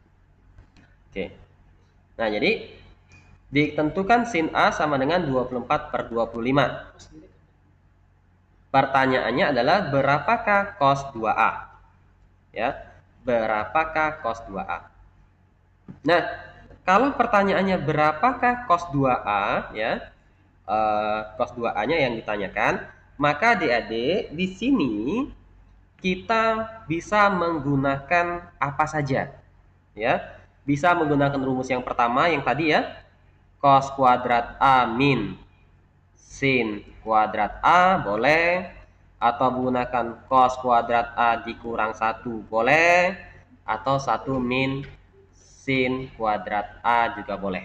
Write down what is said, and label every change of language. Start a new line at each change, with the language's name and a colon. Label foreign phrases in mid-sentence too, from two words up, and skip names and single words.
Indonesian: Oke. Nah, jadi ditentukan sin A sama dengan 24/25. Pertanyaannya adalah berapakah cos 2A? Ya, berapakah cos 2A? Nah, kalau pertanyaannya berapakah cos 2A ya, cos 2A-nya yang ditanyakan, maka adik-adik di sini kita bisa menggunakan apa saja ya. Bisa menggunakan rumus yang pertama yang tadi ya, cos kuadrat A min sin kuadrat A boleh, atau menggunakan cos kuadrat A dikurang 1 boleh, atau 1 min sin kuadrat A juga boleh.